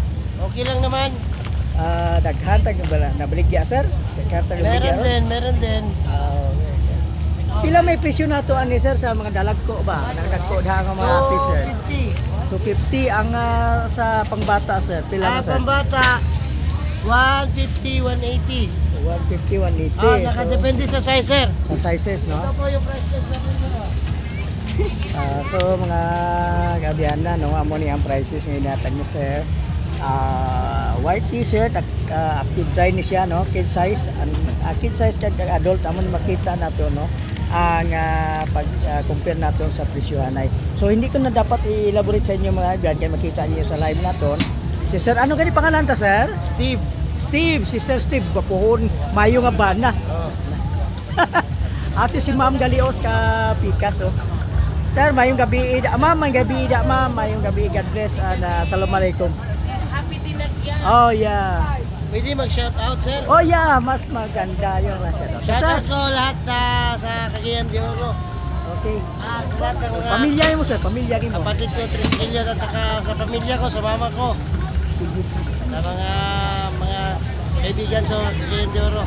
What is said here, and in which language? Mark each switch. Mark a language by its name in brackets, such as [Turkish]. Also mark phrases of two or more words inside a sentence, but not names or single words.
[Filipino] Okay lang naman. [Cebuano] Daghan tag nabaligya sir. Daghan tag nabaligya. [Filipino] Meron din. [Cebuano] Pila may presyo nato ani sir sa mga dalagko ba? Nagdagko diha nga mga sir. 250 ang sa pangbata sir. Pila sir? Pangbata 150, 180. 150, 180. [Filipino] Nakadepende sa size sir. Sa sizes no? Ito po yung price list natin sir. [Hiligaynon] So mga gabihan na no, amo ni ang prices nga inatag ni sir. [English] White t-shirt active dry [Hiligaynon] ni siya no, [English] kid size kid size [Hiligaynon] kag adult amo ni makita nato no ang pag compare naton sa presyohanay. [Filipino] So hindi ko na dapat i-elaborate sa inyo mga gabihan kay makita niyo sa live naton. [Hiligaynon] Si sir ano gani pangalan ta sir? Steve, si Sir Steve, kapuhon, mayo nga bana. Ate si Ma'am Galios ka Pikas, oh. Sir, mayong gabi, ma'am, mayong gabi, [English] God bless, and assalamualaikum. Happy dinagyan. Oh, yeah. [Filipino] Pwede mag-shout out sir. [English] Oh, yeah, [Filipino] mas maganda yung [English] shout out. Shout [Filipino] Sir, out ko lahat sa Cagayan de Oro. okay. Sa lahat ng mga Pamilya mo, sir, pamilya mo. kapatid ko, Triskelion at saka sa pamilya ko, sa mama ko. Sa mga kaibigan sa Cagayan de Oro.